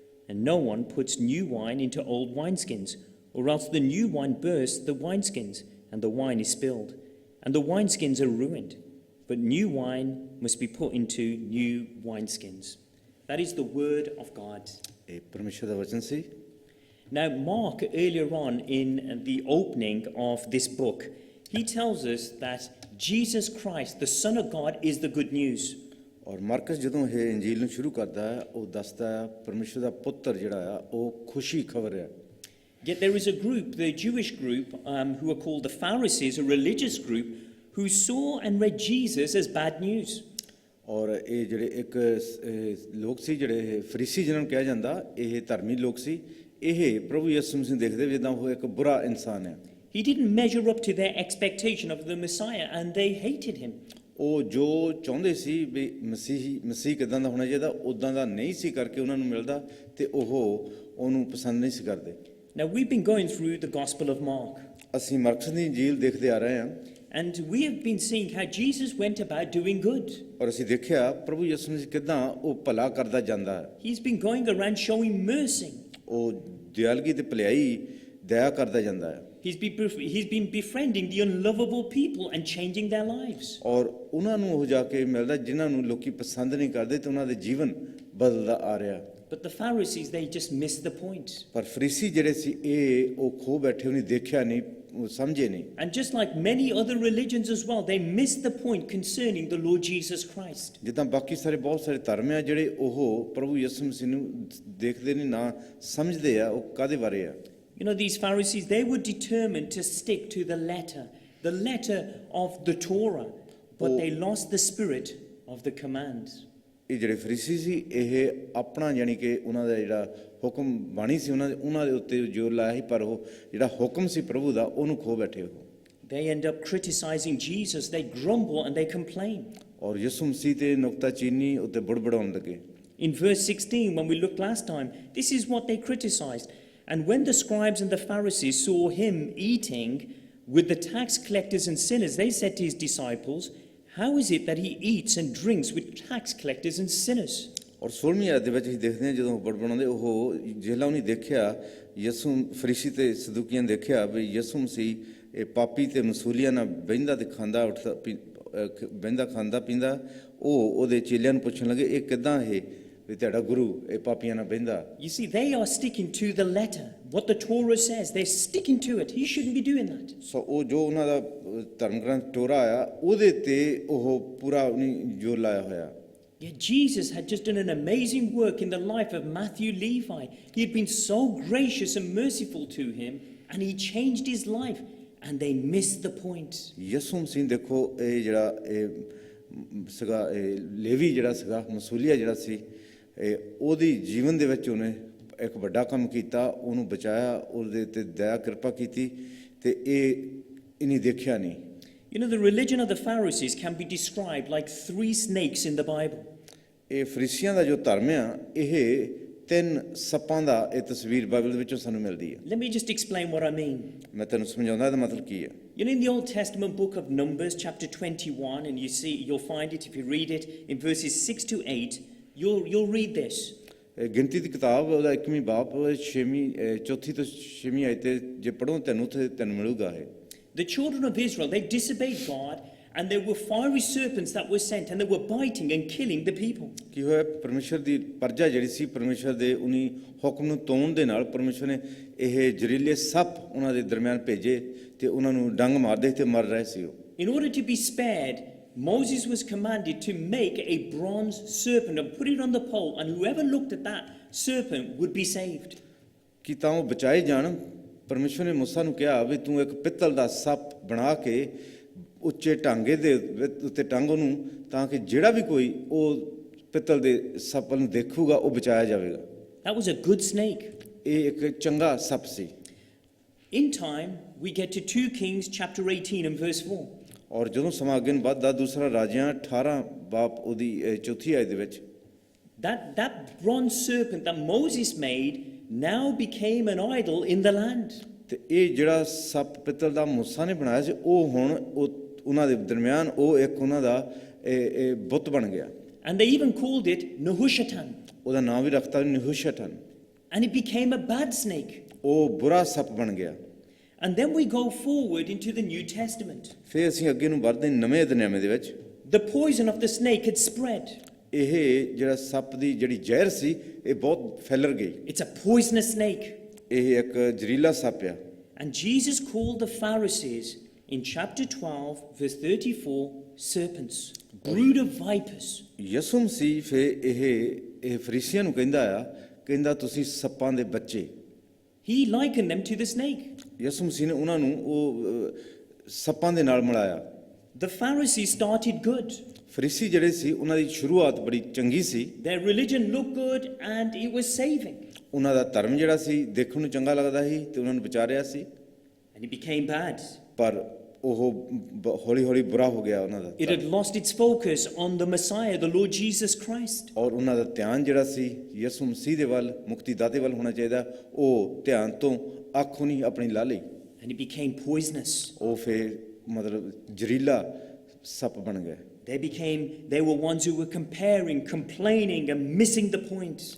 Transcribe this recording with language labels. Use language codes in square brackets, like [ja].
[en] And no one puts new wine into old wineskins, or else the new wine bursts the wineskins, and the wine is spilled, and the wineskins are ruined. But new wine must be put into new wineskins.'" That is the word of God. [pa] ਇਹ ਪਰਮੇਸ਼ਰ ਦਾ ਵਚਨ ਸੀ। [en] Now, Mark, earlier on in the opening of this book, he tells us that Jesus Christ, the Son of God, is the good news. [pa] ਔਰ marks ਜਦੋਂ ਇਹ ਇੰਜੀਲ ਨੂੰ ਸ਼ੁਰੂ ਕਰਦਾ ਹੈ ਉਹ ਦੱਸਦਾ ਹੈ ਪਰਮੇਸ਼ਰ ਦਾ ਪੁੱਤਰ ਜਿਹੜਾ ਆ ਉਹ ਖੁਸ਼ੀ ਖਬਰ ਹੈ। [en] Yet there is a group, the Jewish group, who are called the Pharisees, a religious group, who saw and read Jesus as bad news. [pa] ਔਰ ਇਹ ਜਿਹੜੇ ਇੱਕ ਲੋਕ ਸੀ ਜਿਹੜੇ ਫਰੀਸੀ ਜਿਹਨਾਂ ਨੂੰ ਕਿਹਾ ਜਾਂਦਾ ਇਹ ਧਰਮੀ ਲੋਕ ਸੀ ਇਹ ਪ੍ਰਭੂ ਯਿਸੂ ਮਸੀਹ ਨੂੰ ਦੇਖਦੇ ਜਿੱਦਾਂ ਉਹ ਇੱਕ ਬੁਰਾ ਇਨਸਾਨ ਹੈ। [en] He didn't measure up to their expectation of the Messiah and they hated him. [pa] ਉਹ ਜੋ ਚਾਹੁੰਦੇ ਸੀ ਵੀ ਮਸੀਹ ਕਿੱਦਾਂ ਦਾ ਹੋਣਾ ਚਾਹੀਦਾ ਉੱਦਾਂ ਦਾ ਨਹੀਂ ਸੀ ਕਰਕੇ ਉਹਨਾਂ ਨੂੰ ਮਿਲਦਾ ਤੇ ਉਹ ਉਹਨੂੰ ਪਸੰਦ ਨਹੀਂ ਸੀ ਕਰਦੇ। [en] Now we've been going through the Gospel of Mark. [pa] ਅਸੀਂ ਮਰਕਸ ਦੀ ਇੰਜੀਲ ਦੇਖਦੇ ਆ ਰਹੇ ਹਾਂ। [en] And we have been seeing how Jesus went about doing good. [pa] ਔਰ ਅਸੀਂ ਦੇਖਿਆ ਪ੍ਰਭੂ ਯਿਸੂ ਮਸੀਹ ਕਿੱਦਾਂ ਉਹ ਭਲਾ ਕਰਦਾ ਜਾਂਦਾ ਹੈ। [en] He's been going around showing mercy. [pa] ਉਹ ਦਿਆਲਗੀ ਤੇ ਭਲਾਈ ਦਇਆ ਕਰਦਾ ਜਾਂਦਾ ਹੈ। [en] He's been befriending the unlovable people and changing their lives. [pa] ਔਰ ਉਹਨਾਂ ਨੂੰ ਉਹ ਜਾ ਕੇ ਮਿਲਦਾ ਜਿਨ੍ਹਾਂ ਨੂੰ ਲੋਕੀ ਪਸੰਦ ਨਹੀਂ ਕਰਦੇ ਤੇ ਉਹਨਾਂ ਦੇ ਜੀਵਨ ਬਦਲਦਾ ਆ ਰਿਹਾ। [en] But the Pharisees, they just missed the point. [pa] ਪਰ ਫਰੀਸੀ ਜਿਹੜੇ ਸੀ ਉਹ ਖੋ ਬੈਠੇ ਉਹਨੇ ਦੇਖਿਆ ਨਹੀਂ ਉਹ ਸਮਝੇ ਨਹੀਂ। [en] And just like many other religions as well, they missed the point concerning the Lord Jesus Christ. [pa] ਜਿੱਦਾਂ ਬਾਕੀ ਸਾਰੇ ਬਹੁਤ ਸਾਰੇ ਧਰਮ ਆ ਜਿਹੜੇ ਉਹ ਪ੍ਰਭੂ ਯਿਸੂ ਮਸੀਹ ਨੂੰ ਦੇਖਦੇ ਨਹੀਂ ਨਾ ਸਮਝਦੇ ਆ ਉਹ ਕਾਹਦੇ ਬਾਰੇ ਆ। [en] You know, these Pharisees, they were determined to stick to the letter of the Torah, but they lost the spirit of the command. [pa] ਇਹ ਜਿਹੜੇ ਫਰੀਸੀ ਸੀ ਇਹ ਆਪਣਾ ਯਾਨੀ ਕਿ ਉਹਨਾਂ ਦਾ ਜਿਹੜਾ ਹੁਕਮ ਬਾਣੀ ਸੀ ਉਹਨਾਂ ਦੇ ਉੱਤੇ ਜ਼ੋਰ ਲਾਇਆ ਸੀ ਪਰ ਉਹ ਜਿਹੜਾ ਹੁਕਮ ਸੀ ਪ੍ਰਭੂ ਦਾ ਉਹਨੂੰ ਖੋ ਬੈਠੇ ਉਹ। [en] They end up criticizing Jesus, they grumble and they complain. [pa] ਔਰ ਯਿਸੂ ਮਸੀਹ ਤੇ ਨੁਕਤਾਚੀਨੀ ਉੱਤੇ ਬੜਬੜਾਉਣ ਲੱਗੇ। [en] In verse 16, when we looked last time, this is what they criticized. And when the scribes and the Pharisees saw him eating with the tax collectors and sinners, they said to his disciples, "How is it that he eats and drinks with tax collectors and sinners?" [pa] ਔਰ 16ਵੀਂ ਆਇਤ ਦੇ ਵਿੱਚ ਅਸੀਂ ਦੇਖਦੇ ਹਾਂ ਜਦੋਂ ਬੜਬੜਾਉਂਦੇ ਉਹ ਜਿਹੜਾ ਉਹਨੇ ਦੇਖਿਆ ਯਿਸੂ ਫਰੀਸੀ ਤੇ ਸਦੂਕੀਆਂ ਨੇ ਦੇਖਿਆ ਵੀ ਯਿਸੂ ਮਸੀਹ ਇਹ ਪਾਪੀ ਤੇ ਮਸੂਲੀਆਂ ਨਾਲ ਬਹਿੰਦਾ ਤੇ ਖਾਂਦਾ ਉੱਠਦਾ ਬਹਿੰਦਾ ਖਾਂਦਾ ਪੀਂਦਾ ਉਹਦੇ ਚੇਲਿਆਂ ਨੂੰ ਪੁੱਛਣ ਲੱਗੇ ਇਹ ਕਿੱਦਾਂ ਇਹ ਵੀ ਤੁਹਾਡਾ ਗੁਰੂ ਇਹ ਪਾਪੀਆਂ ਨਾਲ ਬਹਿੰਦਾ। [en] You see, they are sticking to the letter. What the Torah says, they're sticking to it. He shouldn't be doing that. [pa] ਸੋ ਉਹ ਜੋ ਉਹਨਾਂ ਦਾ ਧਰਮ ਗ੍ਰੰਥ ਟੋਰਾ ਆ ਉਹਦੇ ਤੇ ਉਹ ਪੂਰਾ ਉਹਨੇ ਜ਼ੋਰ ਲਾਇਆ ਹੋਇਆ। [en] Yet Jesus had just done an amazing work in the life of Matthew Levi. He had been so gracious and merciful to him, and he changed his life, and they missed the point. [pa] ਯਿਸੂ ਮਸੀਹ ਦੇਖੋ ਇਹ ਜਿਹੜਾ ਸੀਗਾ levy ਜਿਹੜਾ ਸੀਗਾ ਮਸੂਲੀਆ ਜਿਹੜਾ ਸੀ ਉਹਦੀ ਜੀਵਨ ਦੇ ਵਿੱਚ ਉਹਨੇ ਇੱਕ ਵੱਡਾ ਕੰਮ ਕੀਤਾ ਉਹਨੂੰ ਬਚਾਇਆ ਉਹਦੇ ਤੇ ਦਇਆ ਕਿਰਪਾ ਕੀਤੀ ਤੇ ਇਹਨੇ ਦੇਖਿਆ ਨਹੀਂ। [en] You know, the religion of the Pharisees can be described like 3 snakes in the Bible. [pa] ਇਹ ਫਰੀਸੀਆਂ ਦਾ ਜੋ ਧਰਮ ਆ ਇਹ 3 ਸੱਪਾਂ ਦਾ ਇਹ ਤਸਵੀਰ ਬਾਈਬਲ ਦੇ ਵਿੱਚੋਂ ਸਾਨੂੰ ਮਿਲਦੀ ਹੈ। [en] Let me just explain what I mean. [pa] ਮੈਂ ਤੁਹਾਨੂੰ ਸਮਝਾਉਂਦਾ ਇਹਦਾ ਮਤਲਬ ਕੀ ਹੈ। [en] You know, in the Old Testament book of Numbers, chapter 21, and you'll find it if you read it in verses 6 to 8, you'll read this. [pa] ਗਿਣਤੀ ਦੀ ਕਿਤਾਬ ਉਹਦਾ 1ਵੀਂ ਬਾਪ 4 ਤੋਂ 6ਵੀਂ ਆਇਤ ਜੇ ਪੜ੍ਹੋ ਤੁਹਾਨੂੰ ਮਿਲੂਗਾ ਇਹ। [en] The children of Israel, they disobeyed God, and there were fiery serpents that were sent, and they were biting and killing the people. [pa] ਕੀ ਹੋਇਆ ਪਰਮੇਸ਼ਰ ਦੀ ਪਰਜਾ ਜਿਹੜੀ ਸੀ ਪਰਮੇਸ਼ਰ ਦੇ ਉਨੀ ਹੁਕਮ ਨੂੰ ਤੋੜਨ ਦੇ ਨਾਲ ਪਰਮੇਸ਼ਰ ਨੇ ਇਹ ਜ਼ਹਿਰੀਲੇ ਸੱਪ ਉਹਨਾਂ ਦੇ ਦਰਮਿਆਨ ਭੇਜੇ ਤੇ ਉਹਨਾਂ ਨੂੰ ਡੰਗ ਮਾਰਦੇ ਤੇ ਮਰ ਰਹੇ ਸੀ ਉਹ। [en] In order to be spared, Moses was commanded to make a bronze serpent and put it on the pole, and whoever looked at that serpent would be saved. [pa] ਕਿ ਤਾਂ ਉਹ ਬਚਾਏ ਜਾਣ ਪਰਮੇਸ਼ਰ ਨੇ ਮੂਸਾ ਨੂੰ ਕਿਹਾ ਵੀ ਤੂੰ ਇੱਕ ਪਿੱਤਲ ਦਾ ਸੱਪ ਬਣਾ ਕੇ ਉੱਚੇ ਟਾਂਗੇ ਦੇ ਉੱਤੇ ਟੰਗ ਉਹਨੂੰ ਤਾਂ ਕਿ ਜਿਹੜਾ ਵੀ ਕੋਈ ਉਹ ਪਿੱਤਲ ਦੇ ਸੱਪ ਨੂੰ ਦੇਖੂਗਾ ਉਹ ਬਚਾਇਆ ਜਾਵੇਗਾ। [en] That was a good snake. [pa] ਇਹ ਇੱਕ ਚੰਗਾ ਸੱਪ ਸੀ। [en] In time, we get to 2 Kings chapter 18 and verse 4. [pa] ਔਰ ਜਦੋਂ ਸਮਾਂ ਅੱਗੇ ਨੂੰ ਵੱਧਦਾ ਦੂਸਰਾ ਰਾਜਿਆਂ 18 ਬਾਪ ਉਹਦੀ 4 ਆਇਤ ਦੇ ਵਿੱਚ [en] That bronze serpent that Moses made now became an idol in the land. [pa] ਤੇ ਇਹ ਜਿਹੜਾ ਸੱਪ ਪਿੱਤਲ ਦਾ ਮੂਸਾ ਨੇ ਬਣਾਇਆ ਸੀ ਉਹ ਹੁਣ ਉਹਨਾਂ ਦੇ ਦਰਮਿਆਨ ਉਹ ਇੱਕ ਉਹਨਾਂ ਦਾ ਬੁੱਤ ਬਣ ਗਿਆ। [en] And they even called it Nehushtan. [pa] ਉਹਦਾ ਨਾਮ ਵੀ ਰੱਖਤਾ ਨਿਹੁਸ਼ਟਨ। [en] And it became a bad snake. [pa] ਉਹ ਬੁਰਾ ਸੱਪ ਬਣ ਗਿਆ। [en] And then we go forward into the New Testament. [pa] ਫਿਰ ਅਸੀਂ ਅੱਗੇ ਨੂੰ ਵਧਦੇ ਨਵੇਂ ਅਧਿਆਇ ਦੇ ਵਿੱਚ [en] The poison of the snake had spread. [pa] ਇਹ ਜਿਹੜਾ ਸੱਪ ਦੀ ਜਿਹੜੀ ਜ਼ਹਿਰ ਸੀ ਇਹ ਬਹੁਤ ਫੈਲਰ ਗਈ। [en] It's a poisonous snake. [pa] ਇਹ ਇੱਕ ਜ਼ਹਿਰੀਲਾ ਸੱਪ ਆ। [en] And Jesus called the Pharisees in chapter 12, verse 34, serpents, brood of vipers. [pa] ਯਿਸੂ ਮਸੀਹ ਫਿਰ ਇਹ ਫਰੀਸੀਆਂ ਨੂੰ ਕਹਿੰਦਾ ਤੁਸੀਂ ਸੱਪਾਂ ਦੇ ਬੱਚੇ। [en] He likened them to the snake. [pa] ਯਿਸੂ ਮਸੀਹ ਨੇ ਉਹਨਾਂ ਨੂੰ ਉਹ ਸੱਪਾਂ ਦੇ ਨਾਲ ਮਿਲਾਇਆ। [en] The Pharisees started good. [pa] Pharisee ਜਿਹੜੇ ਸੀ ਉਹਨਾਂ ਦੀ ਸ਼ੁਰੂਆਤ ਬੜੀ ਚੰਗੀ ਸੀ। [en] Their religion looked good and it was saving. [pa] ਉਹਨਾਂ ਦਾ ਧਰਮ ਜਿਹੜਾ ਸੀ ਦੇਖਣ ਨੂੰ ਚੰਗਾ ਲੱਗਦਾ ਸੀ ਤੇ ਉਹਨਾਂ ਨੂੰ ਬਚਾ ਰਿਹਾ ਸੀ। [en] And it became bad. [pa] ਪਰ ਉਹ ਹੌਲੀ ਹੌਲੀ ਬੁਰਾ ਹੋ ਗਿਆ ਉਹਨਾਂ ਦਾ। [en] It had lost its focus on the Messiah, the Lord Jesus Christ. [pa] ਔਰ ਉਹਨਾਂ ਦਾ ਧਿਆਨ ਜਿਹੜਾ ਸੀ ਯਿਸੂ ਮਸੀਹ ਦੇ ਵੱਲ, ਮੁਕਤੀ ਦਾਤੇ ਵੱਲ ਹੋਣਾ ਚਾਹੀਦਾ, ਉਹ ਧਿਆਨ ਤੋਂ ਅੱਖ ਨਹੀਂ ਆਪਣੀ ਲਾ ਲਈ। [en] And it became poisonous. [pa] ਉਹ ਫਿਰ ਮਤਲਬ ਜ਼ਹਿਰੀਲਾ ਸੱਪ ਬਣ ਗਿਆ। [en] They were ones who were comparing, complaining and missing the point.